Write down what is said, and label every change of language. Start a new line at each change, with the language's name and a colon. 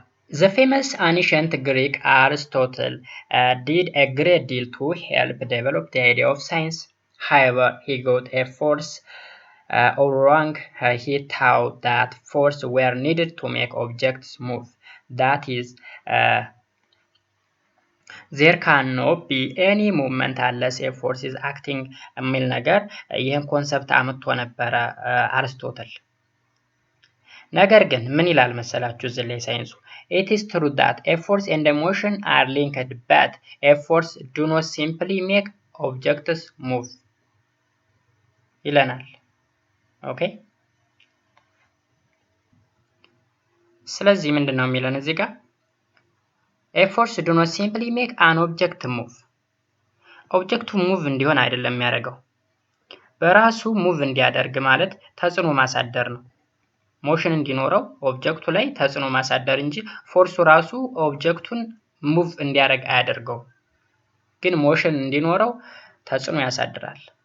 English: The famous ancient Greek Aristotle did a great deal to help develop the idea of science. However, he got a force wrong. He thought that force were needed to make objects move. That is, there cannot be any movement unless a force is acting
Amharic: የሚል ነገር ይህን ኮንሰፕት አመጥቶ ነበረ አርስቶትል። ነገር ግን ምን ይላል መሰላችሁ እዚህ ላይ ሳይንሱ?
English: it is true that a force and a motion are linked, but a force do not simply make objects move
Amharic: ይለናል። ኦኬ ስለዚህ ምንድነው የሚለን እዚህ ጋር?
English: a force do not simply make an object move።
Amharic: ኦብጀክቱ ሙቭ እንዲሆን አይደለም የሚያደርገው፣ በራሱ ሙቭ እንዲያደርግ ማለት ተጽዕኖ ማሳደር ነው። ሞሽን እንዲኖረው ኦብጀክቱ ላይ ተጽዕኖ ማሳደር እንጂ ፎርሱ ራሱ ኦብጀክቱን ሙቭ እንዲያደርግ አያደርገው፣ ግን ሞሽን እንዲኖረው ተጽዕኖ ያሳድራል